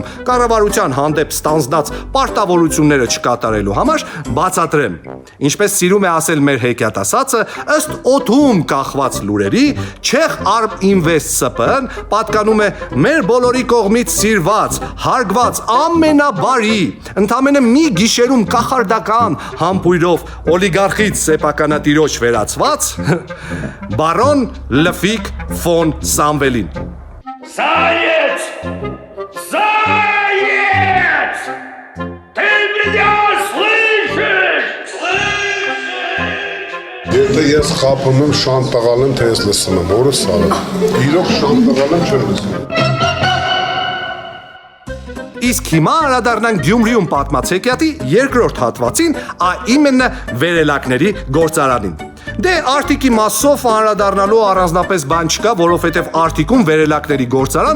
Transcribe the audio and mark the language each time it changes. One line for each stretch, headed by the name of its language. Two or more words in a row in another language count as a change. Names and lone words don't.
Armenian: կառավարության հանդեպ ստանձնած պարտավորությունները չկատարելու համար, բացատրեմ։ Ինչպես սիրում է ասել մեր հեքիաթասացը, ըստ օդում կախված լուրերի, Czech Arm Invest SP-ն պատկանում է մեր բոլորի կողմից սիրված, հարգված ամենաբարի, ընդամենը մի գիշերում կախարդական համբույրով օլիգարխից սեփականատիրոջ վերածված բարոն Լֆիկ ֆոն Սամվելին։
Russian: Заяц! Заяц! Ты меня слышишь?
Armenian: Եթե ես խափում եմ, շան տղալ եմ, թե ես լսում եմ, որը սարը։ Իրոք շան տղալ եմ, չեմ լսում։ Իսկ հիմա անդրադառնանք Գյումրիում պատմած հեքիաթի երկրորդ հատվածին, իմенно վերելակների գործարանին։ Դե Արտիկի մասով անդրադառնալու առանձնապես բան չկա, որովհետև Արտիկում վերելակների գործարան